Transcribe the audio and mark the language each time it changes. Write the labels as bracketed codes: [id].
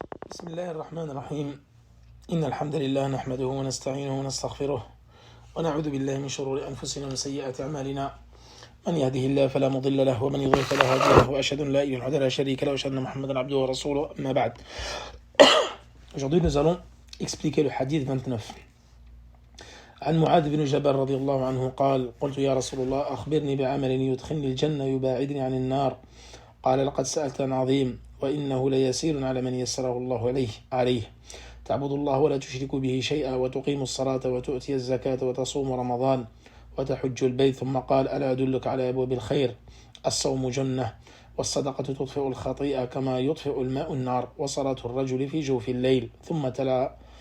[ar] بسم الله الرحمن الرحيم إن الحمد لله نحمده ونستعينه ونستغفره ونعوذ بالله من شرور أنفسنا ومن سيئات أعمالنا من يهده الله فلا مضل له ومن يضلل فلا هادي له وأشهد أن لا إله إلا الله لا شريك له وأشهد أن محمدا عبده ورسوله أما بعد. [fr] Aujourd'hui nous allons expliquer le hadith 29. [ar] عن معاذ بن جبل رضي الله عنه قال قلت يا رسول الله أخبرني بعمل يدخلني الجنة يباعدني عن النار قال لقد سألت عن عظيم وإنه ليسير على من يسره الله عليه تعبد الله ولا تشرك به شيئا وتقيم الصلاة وتؤتي الزكاة وتصوم رمضان وتحج البيت ثم قال ألا أدلك على أبواب الخير الصوم جنة والصدقة تطفئ الخطيئة كما يطفئ الماء النار وصلاة الرجل في جوف الليل ثم تلا